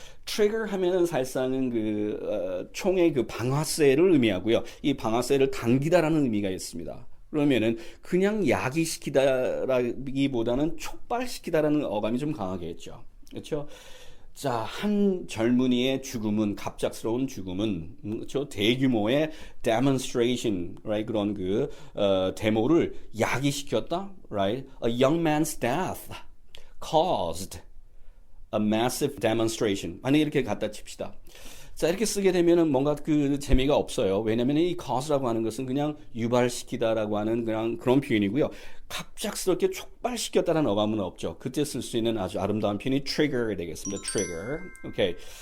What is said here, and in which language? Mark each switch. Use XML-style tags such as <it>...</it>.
<ko>트리거 하면은 사실상은 총의 방아쇠를 의미하고요. 이 방아쇠를 당기다라는 의미가 있습니다. 그러면은 그냥 야기시키다라기보다는 촉발시키다라는 어감이 좀 강하겠죠. 그렇죠? 자, 한 젊은이의 죽음은 갑작스러운 죽음은 그렇죠? 대규모의</ko> <en>demonstration, right?</en> <ko>그런 데모를 야기시켰다,</ko> <en>right? A young man's death caused a massive demonstration.</en> <ko>만약에 이렇게 갖다 칩시다. 자, 이렇게 쓰게 되면은 뭔가 재미가 없어요. 왜냐면 이 cause라고 하는 것은 그냥 유발시키다라고 하는 그런 표현이고요. 갑작스럽게 촉발시켰다는 어감은 없죠. 그때 쓸 수 있는 아주 아름다운 표현이 trigger 되겠습니다.</ko> <en>trigger. 오케이.</en>